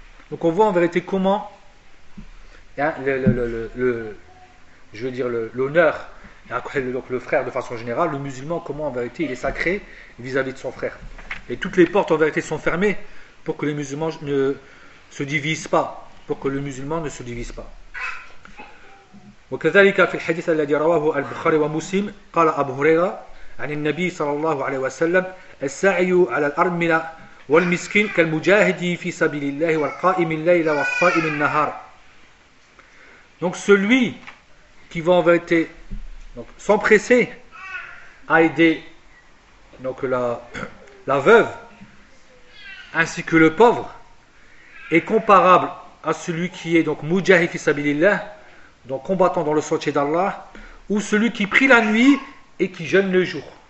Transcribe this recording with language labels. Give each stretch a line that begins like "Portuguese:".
French: Donc on voit en vérité comment, hein, je veux dire l'honneur, donc le frère de façon générale, le musulman, comment en vérité il est sacré vis-à-vis de son frère. Et toutes les portes en vérité sont fermées pour que les musulmans ne se divisent pas, pour que le musulman ne se divise pas.
Arabic: وكذلك في الحديث الذي رواه البخاري ومسلم قال أبو هريرة عن النبي صلى الله عليه وسلم: السعي على الأرملة والمسكين كالمجاهد في سبيل الله والقائم الليل والصائم النهار.
French: Donc celui qui va en vérité s'empresser à aider donc la veuve ainsi que le pauvre est comparable à celui qui est donc
Arabic: mujahid fi sabilillah,
French: donc combattant dans le sentier d'Allah, ou celui qui prie la nuit et qui jeûne le jour.